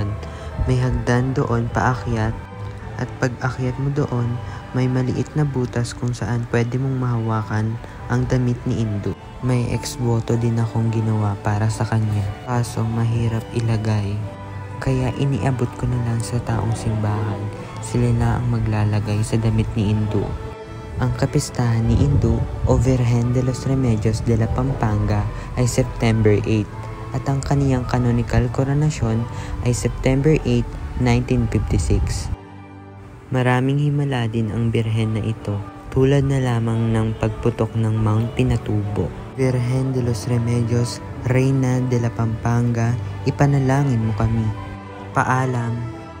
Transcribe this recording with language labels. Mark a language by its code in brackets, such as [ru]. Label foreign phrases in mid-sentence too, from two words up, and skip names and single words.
[tl] May hagdan doon paakyat. At pag akyat mo doon, may maliit na butas kung saan pwede mong mahawakan ang damit ni Indu. May ex-voto din akong ginawa para sa kanya. Kaso mahirap ilagay. Kaya iniabot ko na lang sa taong simbahan. Sila na ang maglalagay sa damit ni Indu. Ang kapistahan ni Indu o Virgen de los Remedios de la Pampanga ay September 8 at ang kaniyang [en] canonical coronation [tl] ay September 8, 1956. Maraming himala din ang birhen na ito, tulad na lamang ng pagputok ng Mount Pinatubo. Virgen de los Remedios, Reina de la Pampanga, ipanalangin mo kami. Paalam.